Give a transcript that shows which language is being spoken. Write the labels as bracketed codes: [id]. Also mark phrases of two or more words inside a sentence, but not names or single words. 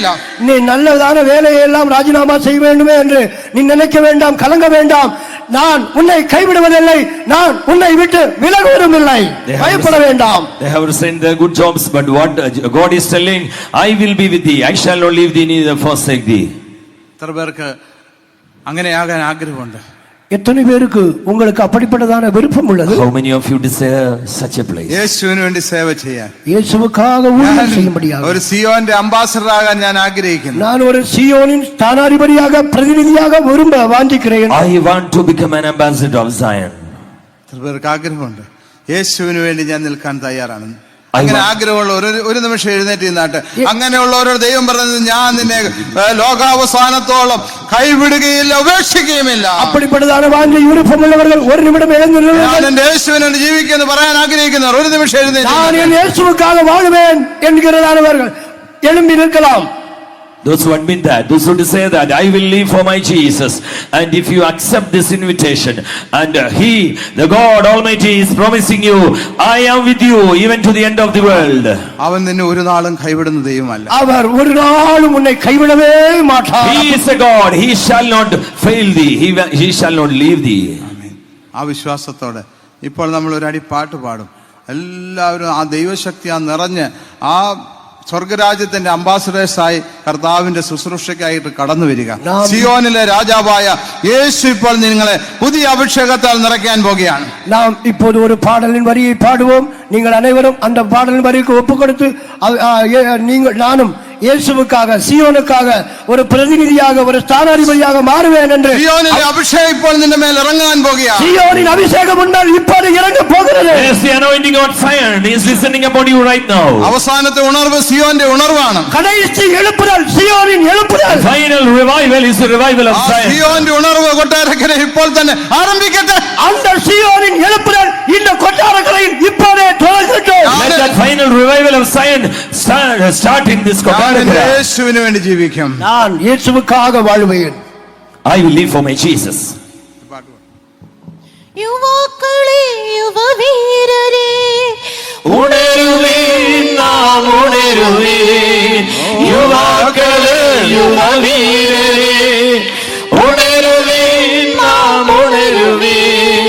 [ta] நீ நல்லதான வேலையை எல்லாம் ராஜினாமா செய்ய வேண்டுமே என்று நீ நினைக்க வேண்டாம், கலங்க வேண்டாம். நான் உன்னை கைவிடுவதில்லை, நான் உன்னை விட்டு விலகுவதும் இல்லை, பயப்பட வேண்டாம். [en] They have sent their good jobs, but what God is telling, I will be with thee, I shall not leave thee neither forsake thee. [ml] എത്ര പേർക്ക് അങ്ങനെയാകാൻ ആഗ്രഹമുണ്ട്? [ta] எத்தனை பேருக்கு உங்களுக்கு அப்படிப்பட்டதான விருப்பம் உள்ளது? [en] How many of you desire such a place? [ml] യേശുവിന് വേണ്ടി സേവ ചെയ്യാൻ, [ta] இயேசுவுக்காக ஊழியம் செய்யும்படியாக [ml] ഒരു സിയോന്റെ അംബാസഡർ ആകാൻ ഞാൻ ആഗ്രഹിക്കുന്നു. [ta] நான் ஒரு சீயோனின் ஸ்தானாதிபதியாக, பிரதிநிதியாக விரும்ப வாஞ்சிக்கிறேன். [en] I want to become an ambassador of Zion. [ml] എത്ര പേർക്ക് ആഗ്രഹമുണ്ട്? യേശുവിന് വേണ്ടി ഞാൻ നിൽക്കാൻ തയ്യാറാണ്. അങ്ങനെ ആഗ്രഹമുള്ള ഒരു നിമിഷം എഴുന്നേറ്റ് നിന്നാട്ട്. അങ്ങനെയുള്ളവരോട് ദൈവം പറഞ്ഞത്, ഞാൻ നിന്നെ ലോകാവസാനത്തോളം കൈവിടുകയില്ല, ഉപേക്ഷിക്കുകയുമില്ല. [ta] அப்படிப்பட்டதான வாஞ்சை விருப்பமுள்ளவர்கள் ஒரு நிமிடம் எழுந்து [ml] ഞാൻ എന്റെ യേശുവിനോട് ജീവിക്കുമെന്ന് പറയാൻ ആഗ്രഹിക്കുന്നവർ ഒരു നിമിഷം എഴുന്നേറ്റ്. [ta] நான் என் இயேசுவுக்காக வாழுவேன் என்கிறதானவர்கள் எழும்பி நிற்கலாம். [en] Those who admit that, those who say that I will live for my Jesus, and if you accept this invitation, and He, the God Almighty, is promising you, I am with you even to the end of the world. [ml] അവൻ നിന്നെ ഒരു നാളും കൈവിടുന്ന ദൈവമല്ല. [ta] அவர் ஒரு நாளும் உன்னை கைவிடவே மாட்டார். [en] He is a God, He shall not fail thee, He shall not leave thee. [ml] ആ വിശ്വാസത്തോടെ ഇപ്പോൾ നമ്മൾ ഒരു അടി പാട്ട് പാടും. എല്ലാവരും ആ ദൈവശക്തി നിറഞ്ഞ് ആ സ്വർഗരാജ്യത്തിന്റെ അംബാസഡേഴ്സായി കർത്താവിന്റെ ശുശ്രൂഷയ്ക്കായിട്ട് കടന്നു വരിക. സിയോനിലെ രാജാവായ യേശു ഇപ്പോൾ നിങ്ങളെ പുതിയ അഭിഷേകത്താൽ നിറയ്ക്കാൻ പോകുകയാണ്. [ta] நாம் இப்போது ஒரு பாடலின் வரியை பாடுவோம். நீங்கள் அனைவரும் அந்த பாடலின் வரிக்கு ஒப்பு கொடுத்து நானும் இயேசுவுக்காக சியோனுக்காக ஒரு பிரதிநிதியாக ஒரு ஸ்தானாதிபதியாக மாறுவேன் என்று [ml] സിയോനിലെ അഭിഷേകം ഇപ്പോൾ നിന്റെ മേൽ ഇറങ്ങാൻ പോകുകയാണ്. [ta] சியோனின் அபிஷேகம் முன்னால் இப்போது இறங்க போகிறது. [en] Yes, the anointing on fire is listening upon you right now. [ml] അവസാനത്തെ ഉണർവ് സിയോന്റെ ഉണർവാണ്. [ta] கடைசி எழுப்புதல் சியோனின் எழுப்புதல். [en] Final revival is the revival of [ml] ആ [en] Zion. [ml] സിയോന്റെ ഉണർവ് കൊട്ടാരക്കര ഇപ്പോൾ തന്നെ ആരംഭിക്കട്ടെ. [ta] அந்த சியோனின் எழுப்புதல் இந்த கொட்டாரக்கரையில் இப்போதே தொடங்கட்டும். [en] Let that final revival of Zion start in this [ml] ഞാൻ [en] Kottarakara. [ml] യേശുവിന് വേണ്ടി ജീവിക്കും. [ta] நான் இயேசுவுக்காக வாழ்வேன். [en] I will live for my Jesus. [ml] യുവാക്കളെ യുവവീരരെ ഉണരുവീൻ നാം ഉണരുവീൻ യുവാക്കളെ യുവവീരരെ ഉണരുവീൻ നാം ഉണരുവീൻ